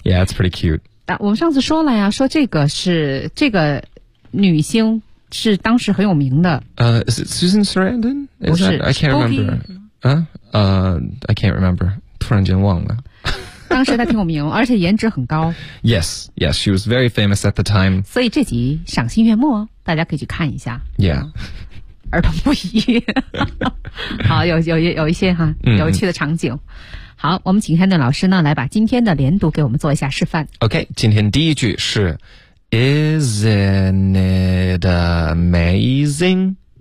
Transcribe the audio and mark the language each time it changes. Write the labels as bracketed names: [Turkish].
[English] Yeah it's pretty cute、 [Chinese] 啊、我们上次说了呀说这个是这个女星是当时很有名的。 [English] Is it Susan Sarandon? [Chinese] 不是 [English] I can't remember. I can't remember. [Chinese] 突然间忘了。当时她挺有名，而且颜值很高。 [English] Yes, yes, she was very famous at the time. [Chinese] 所以这集赏心悦目，大家可以去看一下。 [English] Yeah. [Chinese] 儿童不宜。好，有一些哈有趣的场景。好，我们请 Hendon 老师呢来把今天的连读给我们做一下示范。 OK, 今天第一句是。 [English] Isn't it amazing?